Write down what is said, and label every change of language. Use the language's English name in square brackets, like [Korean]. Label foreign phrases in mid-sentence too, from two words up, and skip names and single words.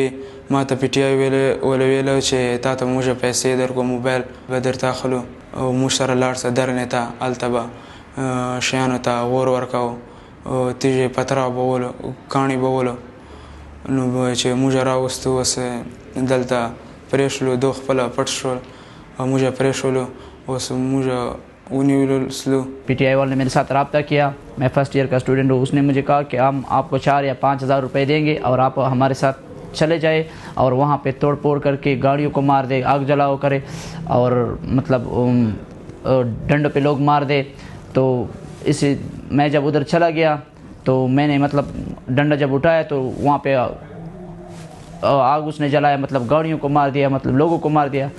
[Pashto] ما ته پی ټی آی ویله چې تا ته موږ پیسې درکو، موبایل به درته اخلو او موږ سره لاړ شه درنې ته، هلته به شیانو ته اور ورکوو، تیږې پترا به ولو، کاڼي به ولو. نو چې موږ راوستو اوس دلته پرېښولو، دو خپله پټ شول او موږ پرېښولو. اوس موږ ونیولو سلو. [Urdu] پی ٹی آئی والے نے میرے ساتھ رابطہ کیا. میں [English] first year [Urdu] کا اسٹوڈنٹ ہوں. اس نے مجھے کہا کہ ہم آپ کو 4 یا 5 ہزار روپے دیں گے اور آپ ہمارے ساتھ چلے جائے اور وہاں پہ توڑ پھوڑ کر کے گاڑیوں کو مار دے، آگ جلاؤ کرے اور مطلب ڈنڈوں پہ لوگ مار دے. تو اسے میں جب ادھر چلا گیا تو میں نے مطلب ڈنڈا جب اٹھایا تو وہاں پہ آگ اس نے جلایا، مطلب گاڑیوں کو مار دیا، مطلب لوگوں کو مار دیا.